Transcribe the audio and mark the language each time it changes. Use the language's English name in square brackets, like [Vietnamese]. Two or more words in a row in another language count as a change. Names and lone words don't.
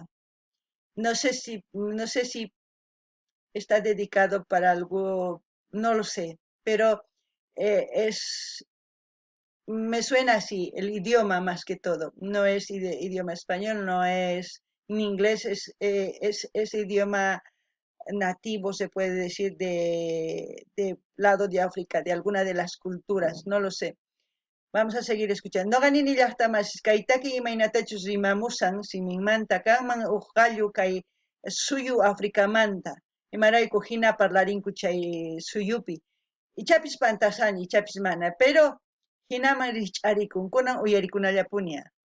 [Spanish] No sé si está dedicado para algo, no lo sé, pero me suena así, el idioma más que todo. No es idioma español, no es en inglés, es idioma nativo, se puede decir, de lado de África, de alguna de las culturas, no lo sé. Vamos a seguir escuchando. [Quechua] No ganini llaqtamas kaytaki imaynatachus rimamusan siminmanta kanman uqallu kay suyu Africamanta. Imarayku hina parlarinku chay suyupi. Ichapis pantasani, ichapis mana, pero hinaman rich'arikun kunan uyarikunallapuña.